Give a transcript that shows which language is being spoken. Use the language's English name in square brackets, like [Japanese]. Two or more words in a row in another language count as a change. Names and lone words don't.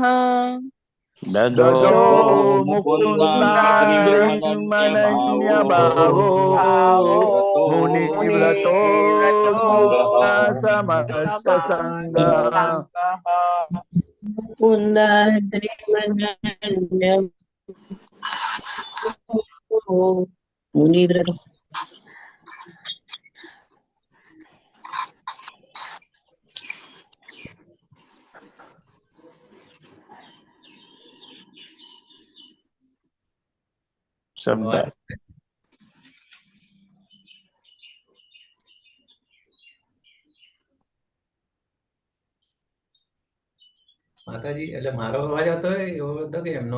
[Sanskrit] ददो मुकुन्दाद्रिमनन्य भावो मुनिव्रतो मुक्त समस्त संगः. मुकुन्दाद्रिमनन्य मुनिव्रतो [Gujarati] શબ્દ માતાજી એટલે મારો અવાજ આવતો હોય એવો હતો કે એમનો?